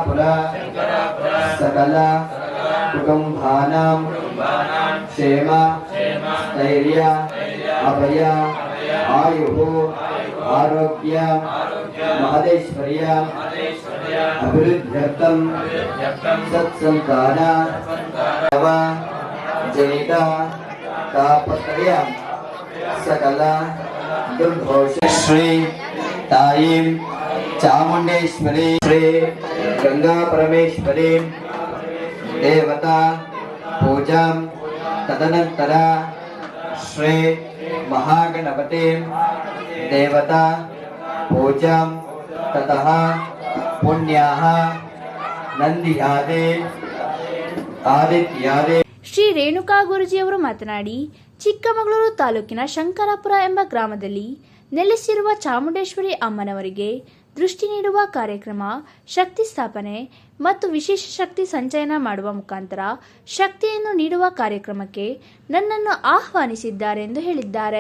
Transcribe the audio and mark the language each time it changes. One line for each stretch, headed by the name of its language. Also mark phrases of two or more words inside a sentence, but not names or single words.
Sanskrit: ಸಕಲ ಕುಟುಂಬಾನಾಂ ಕ್ಷೇಮ ಸ್ಥೈರ್ಯ ಅಭಯ ಆಯುಃ ಆರೋಗ್ಯ ಮಹದೇಶ್ವರ್ಯ ಅಭಿವೃದ್ಧ್ಯರ್ಥಂ ಸತ್ಸಂತಾನ ಜನಿತ ತಾಪತ್ರಯ ಸಕಲ दुर्घोष श्री ताईं चामुंडेश्वरी श्री गंगा परमेश्वरी देवता पूजा तदनंतर श्री महागणपति देवता पूजा ततः पुण्याः नंदियादि आदित्यादि.
Kannada: ಶ್ರೀ ರೇಣುಕಾ ಗುರೂಜಿಯವರು ಮಾತನಾಡಿ, ಚಿಕ್ಕಮಗಳೂರು ತಾಲೂಕಿನ ಶಂಕರಾಪುರ ಎಂಬ ಗ್ರಾಮದಲ್ಲಿ ನೆಲೆಸಿರುವ ಚಾಮುಂಡೇಶ್ವರಿ ಅಮ್ಮನವರಿಗೆ ದೃಷ್ಟಿ ನೀಡುವ ಕಾರ್ಯಕ್ರಮ, ಶಕ್ತಿ ಸ್ಥಾಪನೆ ಮತ್ತು ವಿಶೇಷ ಶಕ್ತಿ ಸಂಚಯನ ಮಾಡುವ ಮುಖಾಂತರ ಶಕ್ತಿಯನ್ನು ನೀಡುವ ಕಾರ್ಯಕ್ರಮಕ್ಕೆ ನನ್ನನ್ನು ಆಹ್ವಾನಿಸಿದ್ದಾರೆ ಎಂದು ಹೇಳಿದ್ದಾರೆ.